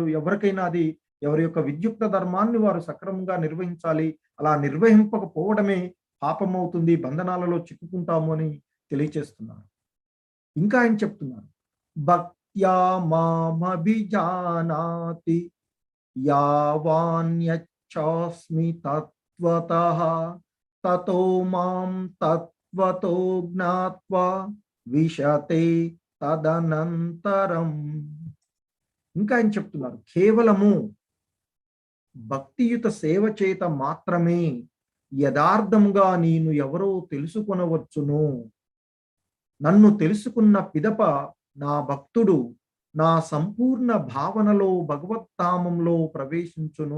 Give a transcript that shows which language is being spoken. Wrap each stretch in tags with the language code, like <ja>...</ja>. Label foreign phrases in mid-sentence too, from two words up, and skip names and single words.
<te>ఎవరికైనా అది ఎవరి యొక్క విద్యుక్త ధర్మాన్ని వారు సక్రమంగా నిర్వహించాలి. అలా నిర్వహింపకపోవడమే పాపం అవుతుంది, బంధనాలలో చిక్కుకుంటాము అని తెలియచేస్తున్నారు. ఇంకా ఆయన చెప్తున్నారు,</te> <sa>భక్త్యా మామభిజానాతి యావాన్యచ్చాస్మి తత్వతః తతో మాం తత్వతో జ్ఞాత్వా విశతే తదనంతరం.</sa> <te>ఇంకా ఆయన చెప్తున్నారు, కేవలము భక్తియుత సేవ చేత మాత్రమే యథార్థంగా నేను ఎవరో తెలుసుకొనవచ్చును. నన్ను తెలుసుకున్న పిదప నా భక్తుడు నా సంపూర్ణ భావనలో భగవద్ధామంలో ప్రవేశించును.</te>